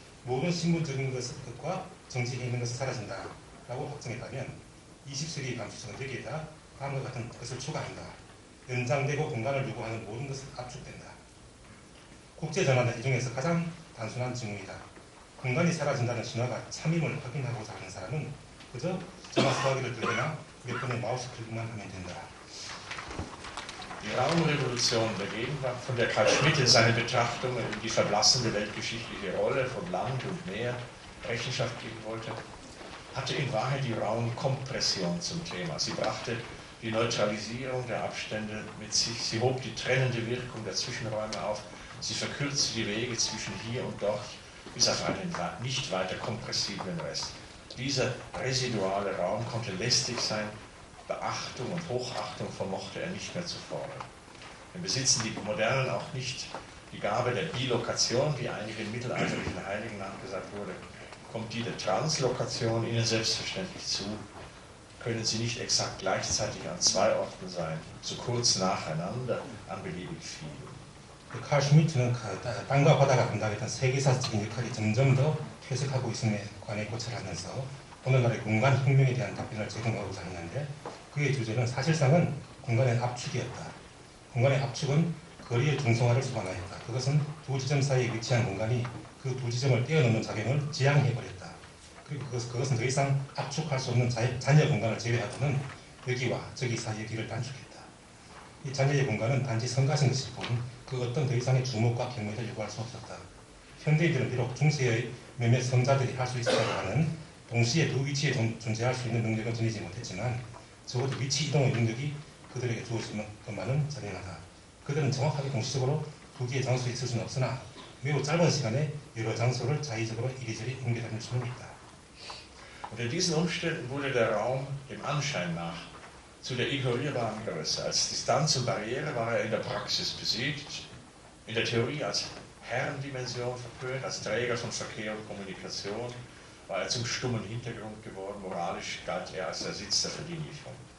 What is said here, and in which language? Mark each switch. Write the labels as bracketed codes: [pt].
[ko] 모든 신분적인 것과 정치에 있는 것은 사라진다라고 확정했다면 20세기 감수성은 여기에다 다음과 같은 것을 추가한다. 연장되고 공간을 요구하는 모든 것은 압축된다. 국제전환은 이 중에서 가장 단순한 징후이다. 공간이 사라진다는 신화가 참임을 확인하고자 하는 사람은 그저 전화 수화기를 들거나 몇 번의 마우스 클릭만 하면 된다. [de] Die Raumrevolution der Gegenwart, von der Karl Schmitt in seinen Betrachtungen die verblassende weltgeschichtliche Rolle von Land und Meer Rechenschaft geben wollte, hatte in Wahrheit die Raumkompression zum Thema. Sie brachte die Neutralisierung der Abstände mit sich, sie hob die trennende Wirkung der Zwischenräume auf, sie verkürzte die Wege zwischen hier und dort bis auf einen nicht weiter kompressiblen Rest. Dieser residuale Raum konnte lästig sein, Beachtung und Hochachtung vermochte er nicht mehr zu fordern. Denn besitzen die Modernen auch nicht die Gabe der Bilokation, wie einigen mittelalterlichen Heiligen nachgesagt wurde, kommt die der Translokation ihnen selbstverständlich zu, können sie nicht exakt gleichzeitig an zwei Orten sein, so kurz nacheinander an beliebig vielen. [ko] 칼 슈미트는 땅과 바다가 담당했던 세계사적인 역할이 점점 더 퇴색하고 있음에 관해 고찰하면서 오늘날의 공간 혁명에 대한 답변을 제공하고자 했는데 그의 주제는 사실상은 공간의 압축이었다. 공간의 압축은 거리의 중성화를 수반하였다. 그것은 두 지점 사이에 위치한 공간이 그 두 지점을 뛰어넘는 작용을 지향해버렸다. 그리고 그것은 더 이상 압축할 수 없는 잔여 공간을 제외하고는 여기와 저기 사이의 길을 단축했다. 이 잔여의 공간은 단지 성가신 것일 뿐 그 어떤 더 이상의 주목과 경외를 요구할 수 없었다. 현대인들은 비록 중세의 몇몇 성자들이 할 수 있었다고 하는 동시에 두 위치에 존재할 수 있는 능력은 지니지 못했지만 적어도 위치 이동의 능력이 그들에게 주어지는 것만은 자명하다. 그들은 정확하게 동시적으로 두 개의 장소에 있을 수는 없으나 매우 짧은 시간에 여러 장소를 자의적으로 이리저리 옮겨다닐 수는 있다. [de] Unter diesen Umständen wurde der Raum dem Anschein nach zu der ignorierbaren Größe. Als Distanz und Barriere war er in der Praxis besiegt, in der Theorie als Herrendimension verpönt, als Träger von Verkehr und Kommunikation war er zum stummen Hintergrund geworden, moralisch galt er als der Sitz der Verdienlichung.